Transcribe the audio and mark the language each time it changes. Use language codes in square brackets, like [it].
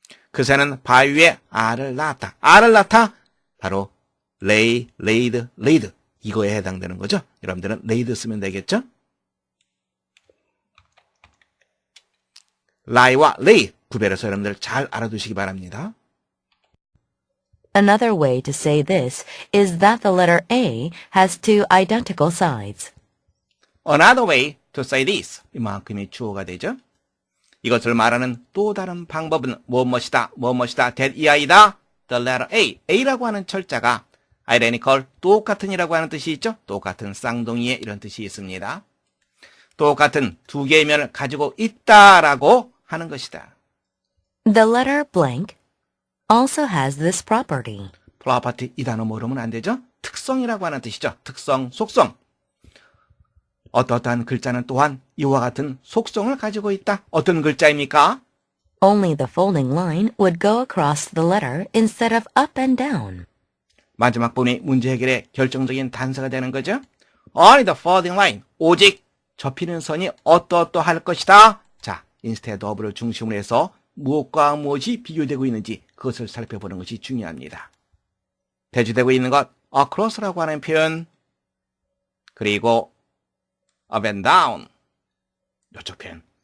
[ko] 그새는 바위 위에 알을 낳았다. 알을 낳다. 바로 laid. 이거에 해당되는 거죠. 여러분들은 laid 쓰면 되겠죠. lie와 lay 구별해서 여러분들 잘 알아두시기 바랍니다. [en] Another way to say this is that the letter A has two identical sides. Another way to say this. [ko] 이만큼이 주어가 되죠. 이것을 말하는 또 다른 방법은 무엇이다. [en] that이다. The letter A. [ko] A라고 하는 철자가 identical, 똑같은이라고 하는 뜻이 있죠. 똑같은 쌍둥이에 이런 뜻이 있습니다. 똑같은 두 개의 면을 가지고 있다라고 하는 것이다. [en] The letter blank also has this property. [ko] property 이 단어 모르면 안 되죠. 특성이라고 하는 뜻이죠. 특성, 속성. 어떠한 글자는 또한 이와 같은 속성을 가지고 있다. 어떤 글자입니까? [en] Only the folding line would go across the letter instead of up and down. [ko] 마지막 부분이 문제 해결의 결정적인 단서가 되는 거죠. [en] Only the folding line. [ko] 오직 접히는 선이 어떠할 것이다. 자, instead of를 중심으로 해서 무엇과 무엇이 비교되고 있는지 그것을 살펴보는 것이 중요합니다. 대주되고 있는 것 across라고 하는 표현, 그리고 [en] up and down, [ko] 이쪽 표현.